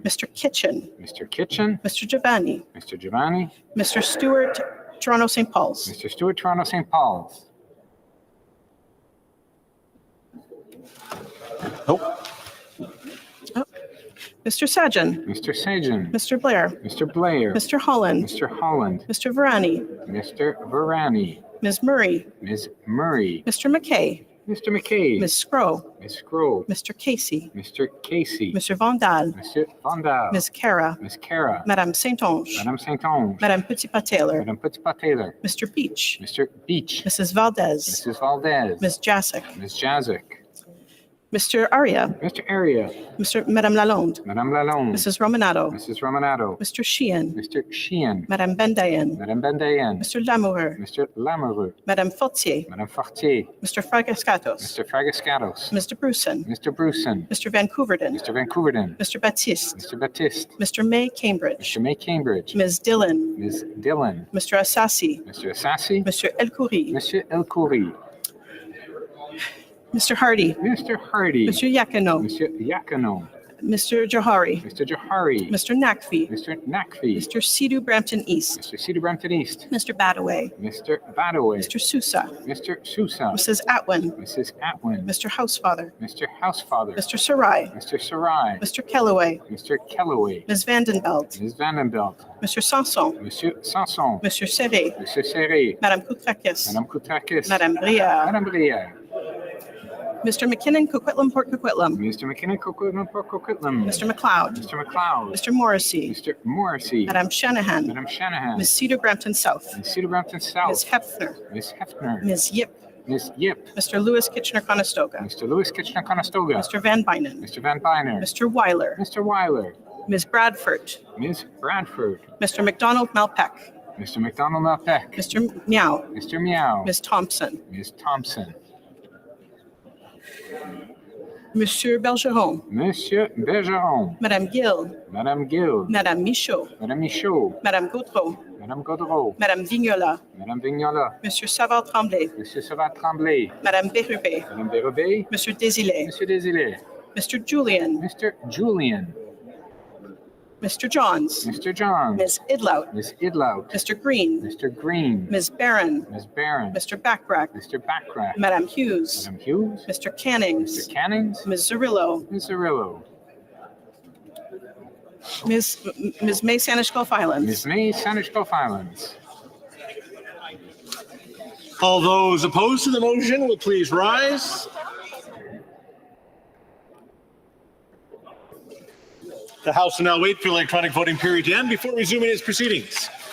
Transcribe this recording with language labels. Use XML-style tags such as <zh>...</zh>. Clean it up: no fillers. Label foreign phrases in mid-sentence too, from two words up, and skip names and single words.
<en>Mr. Kitchen. Mr. Kitchen. Mr. Giovanni. Mr. Giovanni. Mr. Stewart, Toronto St. Paul's. Mr. Stewart, Toronto St. Paul's. Mr. Sajan. Mr. Sajan. Mr. Blair. Mr. Blair. Mr. Holland. Mr. Holland. Mr. Varani. Mr. Varani. Ms. Murray. Ms. Murray. Mr. McKay. Mr. McKay. Ms. Scrow. Ms. Scrow. Mr. Casey. Mr. Casey. Mr. Vandal. Mr. Vandal. Ms. Cara. Ms. Cara. Madame Saint-Onge. Madame Saint-Onge. Madame Petitpas-Taylor. Madame Petitpas-Taylor. Mr. Beach. Mr. Beach. Mrs. Valdez. Mrs. Valdez. Ms. Jacek. Ms. Jazik. Mr. Aria. Mr. Aria. Madame Lalonde. Madame Lalonde. Mrs. Romanato. Mrs. Romanato. Mr. Sheehan. Mr. Sheehan. Madame Bendayen. Madame Bendayen. Mr. Lamoureux. Mr. Lamoureux. Madame Fortier. Madame Fortier. Mr. Fragascatos. Mr. Fragascatos. Mr. Bruson. Mr. Bruson. Mr. Vancouverden. Mr. Vancouverden. Mr. Baptiste. Mr. Baptiste. Mr. May Cambridge. Mr. May Cambridge. Ms. Dillon. Ms. Dillon. Mr. Assassi. Mr. Assassi. Mr. El Khoury. Mr. El Khoury. Mr. Hardy. Mr. Hardy. Mr. Yakino. Mr. Yakino. Mr. Johari. Mr. Johari. Mr. Nakfi. Mr. Nakfi. Mr. Sidhu Brampton East. Mr. Cedar Brampton East. Mr. Badaway. Mr. Badaway. Mr. Sousa. Mr. Sousa. Mrs. Atwin. Mrs. Atwin. Mr. Housefather. Mr. Housefather. Mr. Sarai. Mr. Sarai. Mr. Kellaway. Mr. Kellaway. Ms. Vandenbelt. Ms. Vandenbelt. Mr. Sanson. Monsieur Sanson. Monsieur Serré. Monsieur Serré. Madame Koutrakis. Madame Koutrakis. Madame Brière. Madame Brière. Mr. McKinnon, Coquitlam, Port Coquitlam. Mr. McKinnon, Coquitlam, Port Coquitlam. Mr. McLeod. Mr. McLeod. Mr. Morrissey. Mr. Morrissey. Madame Shanahan. Madame Shanahan. Ms. Cedar Brampton South. Ms. Cedar Brampton South. Ms. Hefner. Ms. Hefner. Ms. Yip. Ms. Yip. Mr. Lewis Kitchener-Conestoga. Mr. Lewis Kitchener-Conestoga. Mr. Van Bynen. Mr. Van Byner. Mr. Weiler. Mr. Weiler. Ms. Bradford. Ms. Bradford. Mr. McDonald Malpeck. Mr. McDonald Malpeck. Mr. Meow. Mr. Meow. Ms. Thompson. Ms. Thompson. Monsieur Bergeron. Monsieur Bergeron. Madame Gill. Madame Gill. Madame Michaud. Madame Michaud. Madame Gautreau. Madame Gaudreau. Madame Vignola. Madame Vignola. Monsieur Savard-Tremblay. Monsieur Savard-Tremblay. Madame Bérubé. Madame Bérubé. Monsieur Désilets. Monsieur Désilets. Mr. Julian. Mr. Julian. Mr. Johns. Mr. Johns. Ms. Idlout. Ms. Idlout. Mr. Green. Mr. Green. Ms. Barron. Ms. Barron. Mr. Backrack. Mr. Backrack. Madame Hughes. Madame Hughes. Mr. Cannings. Mr. Cannings. Ms. Zerillo. Ms. Zerillo. Ms. May Sanish Gulf Islands. Ms. May Sanish Gulf Islands. All those opposed to the motion will please rise. The House will now wait for the electronic voting period to end before resuming its proceedings.</en>